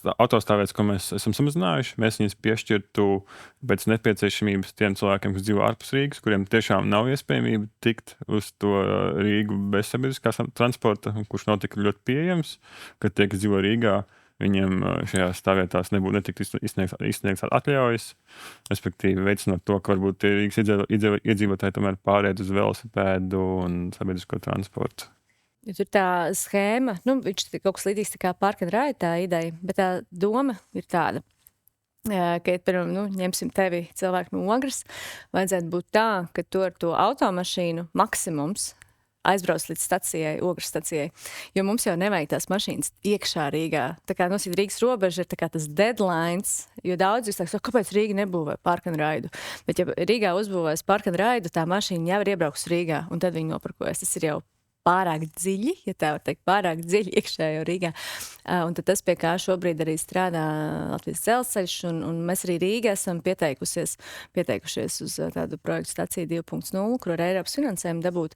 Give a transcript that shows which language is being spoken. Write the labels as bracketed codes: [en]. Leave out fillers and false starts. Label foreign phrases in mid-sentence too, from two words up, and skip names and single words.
[lv] autostāvvietas, ko mēs esam samazinājuši, mēs viņas piešķirtu pēc nepieciešamības tiem cilvēkiem, kas dzīvo ārpus Rīgas, kuriem tiešām nav iespējamība tikt uz to Rīgu bez sabiedriskā transporta, kurš nav tik ļoti pieejams, ka tie, kas dzīvo Rīgā, viņiem šajās stāvvietās netiktu izsniegts atļaujas, respektīvi veicinot to, ka varbūt tie Rīgas iedzīvotāji tomēr pāriet uz velosipēdu un sabiedrisko transportu. Ja tur tā schēma, viņš kaut kas līdzīgs tā kā [en] park and ride [lv] tā ideja, bet tā doma ir tāda, ka, piemēram, ņemsim tevi cilvēku no Ogres, vajadzētu būt tā, ka tu ar to automašīnu maksimums aizbrauc līdz stacijai, Ogres stacijai, jo mums jau nevajag tās mašīnas iekšā Rīgā. Tā kā Rīgas robeža ir tā kā tas deadlines, jo daudz jūs teiks, kāpēc Rīga nebūvē [en] park and ride? [lv] Bet ja Rīgā uzbūvēs [en] park and ride, [lv] tā mašīna jau ir iebraukusi Rīgā, un tad viņi noparkojas. Tas ir jau pārāk dziļi, ja tā var teikt, pārāk dziļi iekšējo Rīgā. Un tad tas, pie kā šobrīd arī strādā Latvijas dzelzceļš, un mēs arī Rīgā esam pieteikušies uz tādu projektu staciju 2.0, kur ar Eiropas finansējumu dabūt.